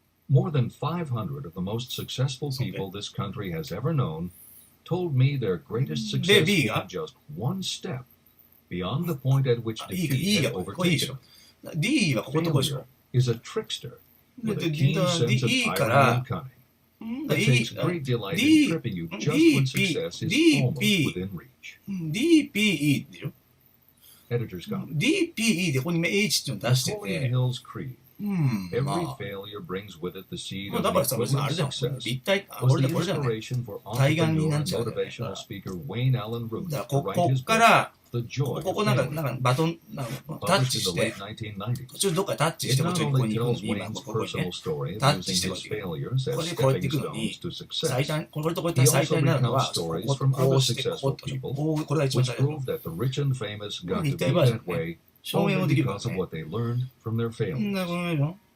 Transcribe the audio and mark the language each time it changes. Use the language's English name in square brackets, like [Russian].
[English] More than 500 of the most successful people this country has ever known told me their greatest success came just one step beyond the point at which defeat had overtaken them. Failure is a trickster with a keen sense of irony and cunning. It takes great delight in tripping you just when success is almost within reach. [Japanese] DPE でしょ。 [English] Editor's comment. [Japanese] DPE でここに H っていうの出してて。 [English] Napoleon Hill's creed. Every failure brings with it the seed of equivalent success. Was the inspiration for entrepreneur and motivational speaker Wayne Allen Root to write his book, The Joy of Failure, published in the late 1990s. It not only tells Wayne's personal story of using his failures as stepping stones to success, he also recounts stories from other successful people, which prove that the rich and famous got to be that way only because of what they learned from their failures.